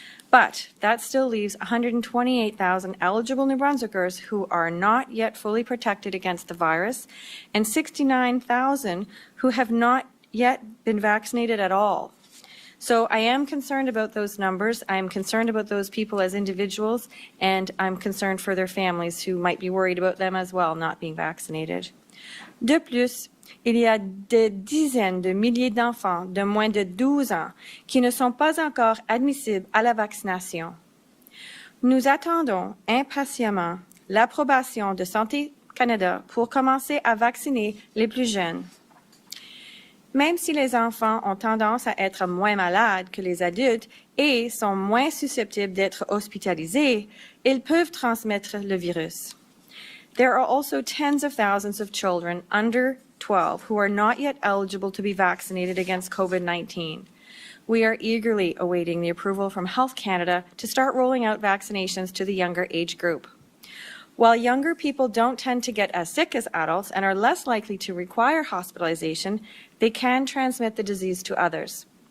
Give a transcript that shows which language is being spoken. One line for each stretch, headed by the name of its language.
English: But that still leaves 128,000 eligible New Brunswickers who are not yet fully protected against the virus, and 69,000 who have not yet been vaccinated at all. So I am concerned about those numbers. I'm concerned about those people as individuals, and I'm concerned for their families who might be worried about them as well not being vaccinated.
French: De plus, il y a des dizaines de milliers d'enfants de moins de 12 ans qui ne sont pas encore admissibles à la vaccination. Nous attendons impatiemment l'approbation de Santé Canada pour commencer à vacciner les plus jeunes. Même si les enfants ont tendance à être moins malades que les adultes et sont moins susceptibles d'être hospitalisés, ils peuvent transmettre le virus.
English: There are also tens of thousands of children under 12 who are not yet eligible to be vaccinated against COVID-19. We are eagerly awaiting the approval from Health Canada to start rolling out vaccinations to the younger age group. While younger people don't tend to get as sick as adults and are less likely to require hospitalization, they can transmit the disease to others.